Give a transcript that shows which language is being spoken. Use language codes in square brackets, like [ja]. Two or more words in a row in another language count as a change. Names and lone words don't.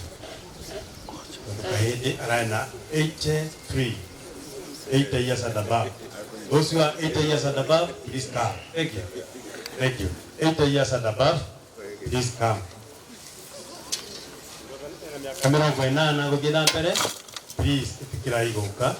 [ki] Kahĩndĩ ararĩ na 83, [en] 80 years and above. Those who are 80 years and above, please come. Thank you. Thank you. 80 years and above, please come. [ki] Miaka 80 gũthiĩ na mbere, please ĩtĩkĩrai gũka.